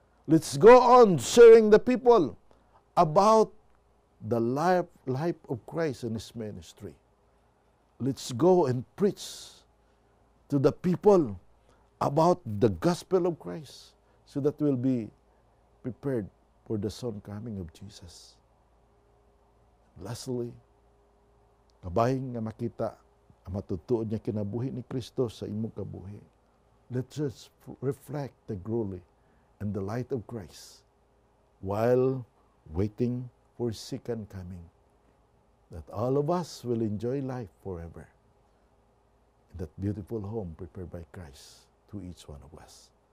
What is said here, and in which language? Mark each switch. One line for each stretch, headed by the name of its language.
English: Let's go on sharing the people about the life of Christ and His ministry. Let's go and preach to the people about the gospel of Christ so that we'll be prepared for the soon coming of Jesus.
Cebuano: Lastly, kabahin nga makita ang matutuod niya kinabuhi ni Kristo sa imong kabuhi.
English: Let's just reflect the glory and the light of Christ while waiting for His second coming, that all of us will enjoy life forever in that beautiful home prepared by Christ to each one of us.